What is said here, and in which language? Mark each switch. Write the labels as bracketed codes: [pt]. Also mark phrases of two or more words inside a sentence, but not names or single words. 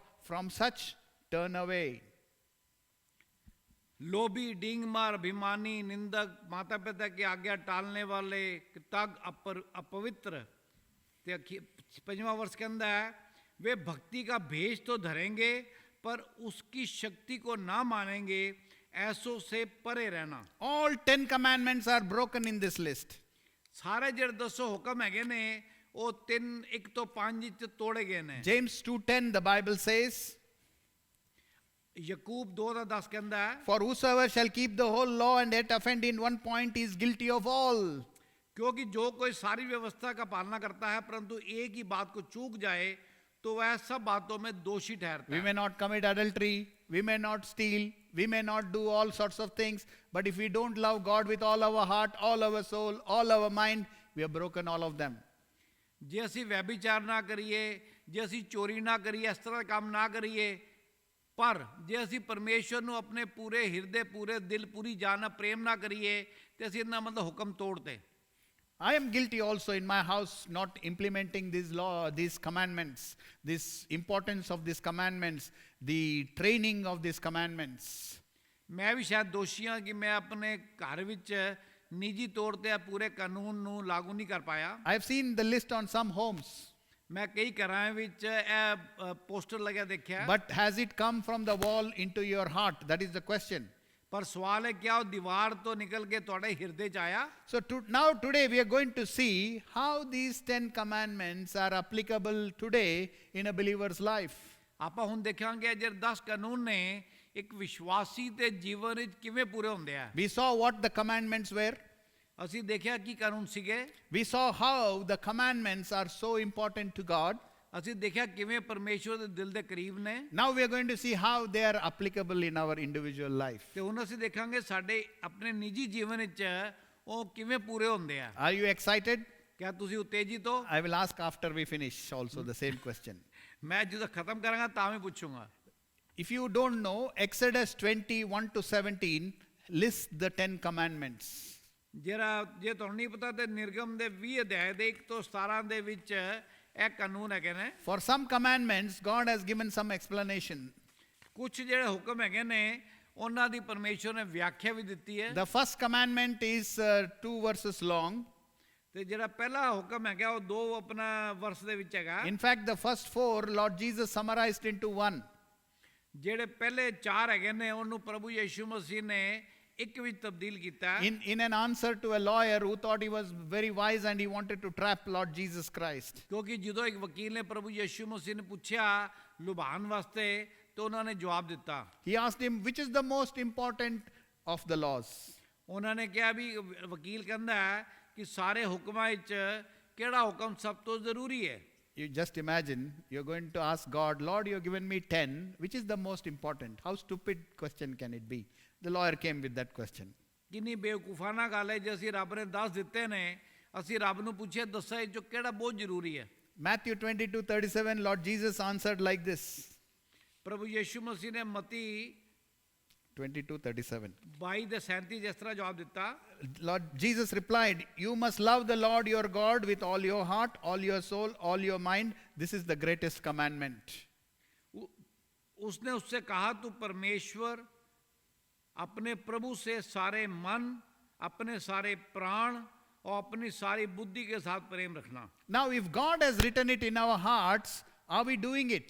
[en] From such turn away. [hi] लोभी डींगमार अभिमानी निंदक माता पिता की आज्ञा टालने वाले तग अपवित्र पंजवा वर्ष के अंदर है वे भक्ति का भेष तो धरेंगे पर उसकी शक्ति को ना मानेंगे ऐसों से परे रहना [en] All 10 commandments are broken in this list. [pa] सारे ਜਿਹੜੇ 200 ਹੁਕਮ ਹੈਗੇ ਨੇ ਉਹ 3:1 ਤੋਂ 5 ਚ ਤੋੜੇ ਗਏ ਨੇ [en] James 2:10, the Bible says, [pa] ਯਕੂਬ 2:10 ਕਹਿੰਦਾ ਹੈ [en] for whosoever shall keep the whole law and yet offend in one point is guilty of all. [hi] क्योंकि जो कोई सारी व्यवस्था का पालना करता है परंतु एक ही बात को चूक जाए तो वह सब बातों में दोषी ठहरता [en] We [hi] है [en] may not commit adultery, we may not steal, we may not do all sorts of things, but if we don't love God with all our heart, all our soul, all our mind, we have broken all of them. [pa] ਜੇ ਅਸੀਂ ਵਿਆਭਿਚਾਰ ਨਾ ਕਰੀਏ ਜੇ ਅਸੀਂ ਚੋਰੀ ਨਾ ਕਰੀਏ ਇਸ ਤਰ੍ਹਾਂ ਦੇ ਕੰਮ ਨਾ ਕਰੀਏ ਪਰ ਜੇ ਅਸੀਂ ਪਰਮੇਸ਼ਵਰ ਨੂੰ ਆਪਣੇ ਪੂਰੇ ਹਿਰਦੇ ਪੂਰੇ ਦਿਲ ਪੂਰੀ ਜਾਨ ਨਾਲ ਪ੍ਰੇਮ ਨਾ ਕਰੀਏ ਤੇ ਅਸੀਂ ਇਹਨਾਂ ਮਤਲਬ ਹੁਕਮ ਤੋੜਤੇ [en] I am guilty also in my house not implementing this law, these commandments, this importance of these commandments, the training of these commandments. [pa] ਮੈਂ ਵੀ ਸ਼ਾਇਦ ਦੋਸ਼ੀ ਹਾਂ ਕਿ ਮੈਂ ਆਪਣੇ ਘਰ ਵਿੱਚ ਨਿੱਜੀ ਤੌਰ ਤੇ ਇਹ ਪੂਰੇ ਕਾਨੂੰਨ ਨੂੰ ਲਾਗੂ ਨਹੀਂ ਕਰ ਪਾਇਆ [en] I have seen the list on some homes. [pa] ਮੈਂ ਕਈ ਘਰਾਂ ਵਿੱਚ ਇਹ ਪੋਸਟਰ ਲੱਗਿਆ ਦੇਖਿਆ [en] But has it come from the wall into your heart? That is the question. [pa] ਪਰ ਸਵਾਲ ਹੈ ਕਿਆ ਉਹ ਦੀਵਾਰ ਤੋਂ ਨਿਕਲ ਕੇ ਤੁਹਾਡੇ ਹਿਰਦੇ 'ਚ ਆਇਆ [en] So now today we are going to see how these 10 commandments are applicable today in a believer's life. [pa] ਆਪਾਂ ਹੁਣ ਦੇਖਾਂਗੇ ਜਿਹੜੇ 10 ਕਾਨੂੰਨ ਨੇ ਇੱਕ ਵਿਸ਼ਵਾਸੀ ਦੇ ਜੀਵਨ ਵਿੱਚ ਕਿਵੇਂ ਪੂਰੇ ਹੁੰਦੇ ਆ [en] We saw what the commandments were. [pa] ਅਸੀਂ ਦੇਖਿਆ ਕੀ ਕਾਨੂੰਨ ਸੀਗੇ [en] We saw how the commandments are so important to God. [pa] ਅਸੀਂ ਦੇਖਿਆ ਕਿਵੇਂ ਪਰਮੇਸ਼ਵਰ ਦੇ ਦਿਲ ਦੇ ਕਰੀਬ ਨੇ [en] Now we are going to see how they are applicable in our individual life. [pa] ਤੇ ਹੁਣ ਅਸੀਂ ਦੇਖਾਂਗੇ ਸਾਡੇ ਆਪਣੇ ਨਿੱਜੀ ਜੀਵਨ ਵਿੱਚ ਉਹ ਕਿਵੇਂ ਪੂਰੇ ਹੁੰਦੇ ਆ [en] Are you excited? [pa] ਕਿਆ ਤੁਸੀਂ ਉਤੇਜਿਤ ਹੋ [en] I will ask after we finish also the same question. [pa] ਮੈਂ ਜਦੋਂ ਖਤਮ ਕਰਾਂਗਾ ਤਾਂ ਵੀ ਪੁੱਛੂੰਗਾ [en] If you don't know, Exodus 21 to 17 lists the 10 commandments. [pa] ਜਿਹੜਾ ਜੇ ਤੁਹਾਨੂੰ ਨਹੀਂ ਪਤਾ ਤੇ ਨਿਰਗਮ ਦੇ 20 ਅਧਿਆਇ ਦੇ 1 ਤੋਂ 17 ਦੇ ਵਿੱਚ ਇਹ ਕਾਨੂੰਨ ਹੈਗੇ ਨੇ [en] For some commandments, God has given some explanation. [pa] ਕੁਝ ਜਿਹੜੇ ਹੁਕਮ ਹੈਗੇ ਨੇ ਉਹਨਾਂ ਦੀ ਪਰਮੇਸ਼ਵਰ ਨੇ ਵਿਆਖਿਆ ਵੀ ਦਿੱਤੀ ਹੈ [en] The first commandment is 2 verses long. [pa] ਤੇ ਜਿਹੜਾ ਪਹਿਲਾ ਹੁਕਮ ਹੈਗਾ ਉਹ 2 ਆਪਣਾ ਵਰਸ ਦੇ ਵਿੱਚ ਹੈਗਾ [en] In fact, the first 4, Lord Jesus summarized into one. [pa] ਜਿਹੜੇ ਪਹਿਲੇ 4 ਹੈਗੇ ਨੇ ਉਹਨੂੰ ਪ੍ਰਭੂ ਯਿਸੂ ਮਸੀਹ ਨੇ ਇੱਕ ਵਿੱਚ ਤਬਦੀਲ ਕੀਤਾ [en] In an answer to a lawyer who thought he was very wise and he wanted to trap Lord Jesus Christ. [pa] ਕਿਉਂਕਿ ਜਦੋਂ ਇੱਕ ਵਕੀਲ ਨੇ ਪ੍ਰਭੂ ਯਿਸੂ ਮਸੀਹ ਨੂੰ ਪੁੱਛਿਆ ਲੁਭਾਉਣ ਵਾਸਤੇ ਤੇ ਉਹਨਾਂ ਨੇ ਜਵਾਬ ਦਿੱਤਾ [en] He asked him, which is the most important of the laws? [pa] ਉਹਨਾਂ ਨੇ ਕਿਹਾ ਵੀ ਵਕੀਲ ਕਹਿੰਦਾ ਹੈ ਕਿ ਸਾਰੇ ਹੁਕਮਾਂ ਵਿੱਚ ਕਿਹੜਾ ਹੁਕਮ ਸਭ ਤੋਂ ਜ਼ਰੂਰੀ ਹੈ [en] You just imagine, you're going to ask God, Lord, you've given me 10. Which is the most important? How stupid question can it be? The lawyer came with that question. [pa] ਕਿੰਨੀ ਬੇਵਕੂਫਾਨਾ ਗੱਲ ਹੈ ਜੇ ਅਸੀਂ ਰੱਬ ਨੇ 10 ਦਿੱਤੇ ਨੇ ਅਸੀਂ ਰੱਬ ਨੂੰ ਪੁੱਛੇ ਦੱਸਾਂ ਜੋ ਕਿਹੜਾ ਬਹੁਤ ਜ਼ਰੂਰੀ ਹੈ [en] Matthew 22:37, Lord Jesus answered like this. [pa] ਪ੍ਰਭੂ ਯਿਸੂ ਮਸੀਹ ਨੇ ਮਤੀ 22:37. 22 ਦੇ 37 ਜਿਸ ਤਰ੍ਹਾਂ ਜਵਾਬ ਦਿੱਤਾ [en] Lord Jesus replied, you must love the Lord your God with all your heart, all your soul, all your mind. This is the greatest commandment. [hi] उसने उससे कहा तू परमेश्वर अपने प्रभु से सारे मन अपने सारे प्राण और अपनी सारी बुद्धि के साथ प्रेम रखना [en] Now, if God has written it in our hearts, are we doing it?